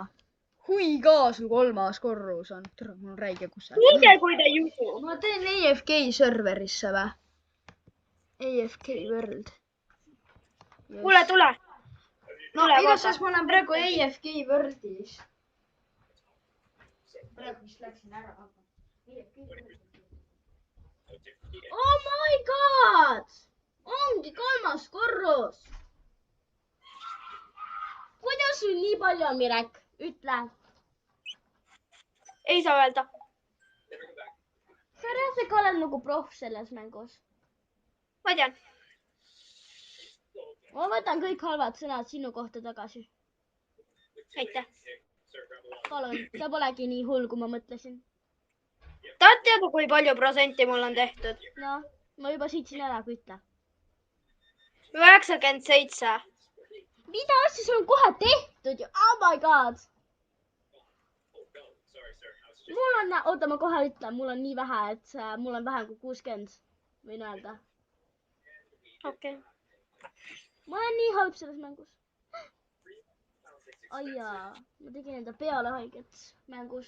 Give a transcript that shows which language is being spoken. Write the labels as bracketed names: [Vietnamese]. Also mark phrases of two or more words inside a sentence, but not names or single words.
[Estonian] Hui ka, sul 3. korrus on. tere, mul on räige kusel. Kuulge, kui te ei usu. Ma teen AFK serverisse või? AFK World. Kuule, tule. No igatahes ma olen praegu AFK Worldis. Praegu vist läksin ära. [English] Oh my god! [Estonian] Ongi 3. korrus. Kuidas sul nii palju on, Mirek? Ütle. Ei saa öelda. Sa reaalselt oled nagu proff selles mängus. Ma tean. Ma võtan kõik halvad sõnad sinu kohta tagasi. Aitäh. Palun, sa polegi nii hull, kui ma mõtlesin. Tahad teada, kui palju protsenti mul on tehtud? No, ma juba sõitsin ära, kui ütle. 97. Mida asja sul on kohe tehtud ju? [English] Oh my god! [Estonian] Mul on, oota, ma kohe ütlen, mul on nii vähe, et mul on vähem kui 60. Võin öelda. Okei. Ma olen nii halb selles mängus. Ai jaa, ma tegin enda peale haiget mängus.